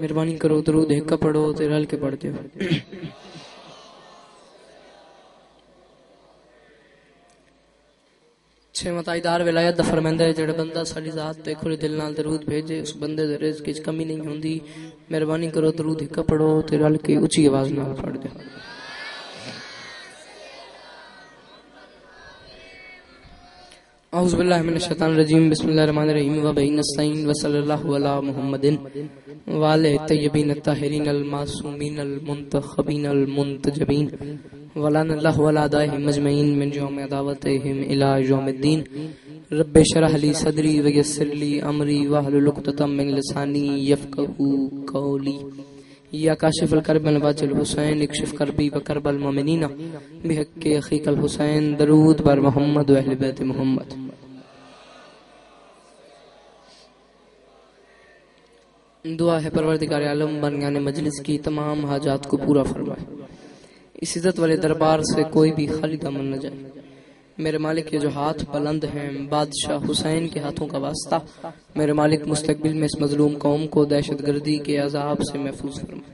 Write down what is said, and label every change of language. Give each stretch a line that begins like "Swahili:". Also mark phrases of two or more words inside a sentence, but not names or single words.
Punjabi: مہربانی کرو درود ایک کا پڑھو تے رل کے پڑھتے ہو. چھواں تاجدار ولایت دا فرماندا ہے جڑا بندہ ساڈی ذات تے کھلے دل نال درود بھیجے اس بندے دے رزق وچ کمی نہیں ہوندی. مہربانی کرو درود ایک کا پڑھو تے رل کے اونچی آواز نال پڑھ دے.
Arabic: اعوذ باللہ من الشیطان الرجیم. بسم اللہ الرحمن الرحیم. و بین نستعین و صلی اللہ علی محمد و آلہ الطیبین الطاہرین المعصومین المنتخبین المنتجبین ولعن اللہ علی اعدائہم اجمعین من یوم عداوتہم الی یوم الدین. رب اشرح لی صدری ویسر لی امری واحلل عقدۃ من لسانی یفقهوا قولی. یا کاشف الکرب الواجہ الحسین اکشف کربی و کرب المؤمنین بحق اخیک الحسین.
Persian: درود بر محمد و اہل بیت محمد.
Urdu: دعا ہے پروردگار عالم بنیان مجلس کی تمام حاجات کو پورا فرمائے. اس عزت والے دربار سے کوئی بھی خالی دامن نہ جائے. میرے مالک کے جو ہاتھ بلند ہیں بادشاہ حسین کے ہاتھوں کا واسطہ میرے مالک مستقبل میں اس مظلوم قوم کو دہشت گردی کے عذاب سے محفوظ فرمائے.